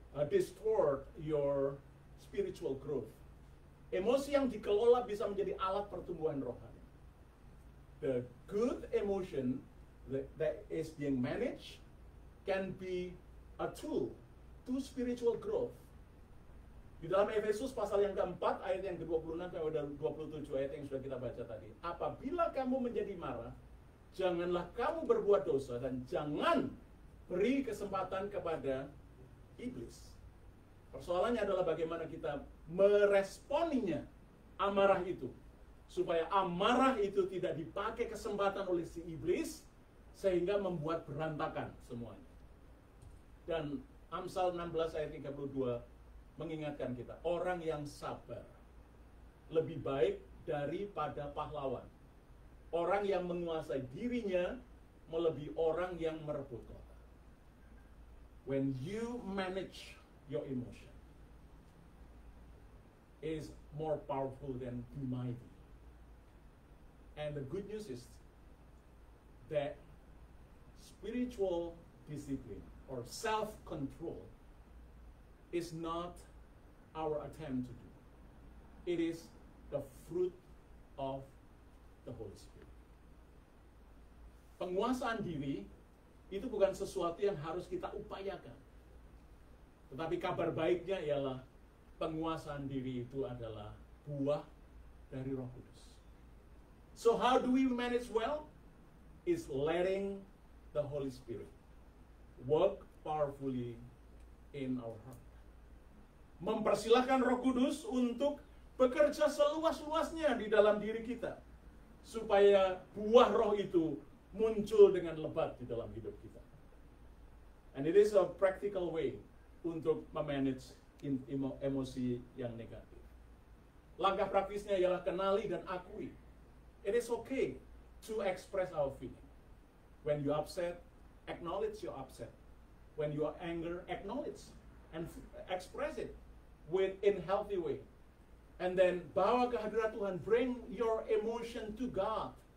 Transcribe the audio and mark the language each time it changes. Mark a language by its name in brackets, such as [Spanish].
[English] distort your spiritual growth. [Indonesian] Emosi yang dikelola bisa menjadi alat pertumbuhan rohani. [English] The good emotion that is being managed can be a tool to spiritual growth. [Indonesian] Di dalam Efesus pasal yang keempat, ayat yang ke-26 sampai 27, ayat yang sudah kita baca tadi. Apabila kamu menjadi marah, janganlah kamu berbuat dosa dan jangan beri kesempatan kepada iblis. Persoalannya adalah bagaimana kita meresponinya amarah itu. Supaya amarah itu tidak dipakai kesempatan oleh si iblis, sehingga membuat berantakan semuanya. Dan Amsal 16 ayat 32 mengingatkan kita, orang yang sabar lebih baik daripada pahlawan. Orang yang menguasai dirinya melebihi orang yang merebut kota. [English] When you manage your emotion, is more powerful than the mighty. And the good news is that spiritual discipline or self-control is not our attempt to do. It is the fruit of the Holy Spirit. [Indonesian] Penguasaan diri itu bukan sesuatu yang harus kita upayakan. Tetapi kabar baiknya ialah penguasaan diri itu adalah buah dari Roh Kudus. [English] So how do we manage well? Is letting the Holy Spirit work powerfully in our heart. [Indonesian] Mempersilahkan Roh Kudus untuk bekerja seluas-luasnya di dalam diri kita, supaya buah Roh itu muncul dengan lebat di dalam hidup kita. [English] And it is a practical way [Indonesian] untuk memanage emosi yang negatif. Langkah praktisnya ialah kenali dan akui. [English] It is okay to express our feeling. When you upset, acknowledge your upset. When you are angry, acknowledge and express it in healthy way. And then [Indonesian] bawa ke hadirat Tuhan, [English] bring your emotion to God.